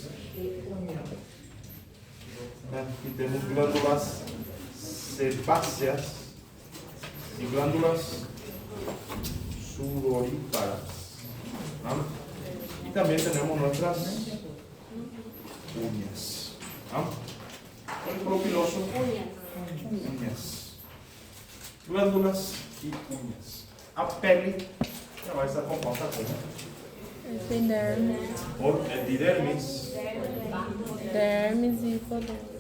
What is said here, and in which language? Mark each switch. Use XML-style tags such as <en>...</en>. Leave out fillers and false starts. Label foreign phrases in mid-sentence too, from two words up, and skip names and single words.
<es>Aquí tenemos glándulas sebáceas y glándulas sudoríparas. Y también tenemos nuestras uñas. Folículo piloso, uñas, glándulas y uñas.</es> <pt>A pele já vai estar composta</pt> <es>Epidermis.</es> <pt>por epidermis,</pt> <es>Dermis e hipodermis.</es>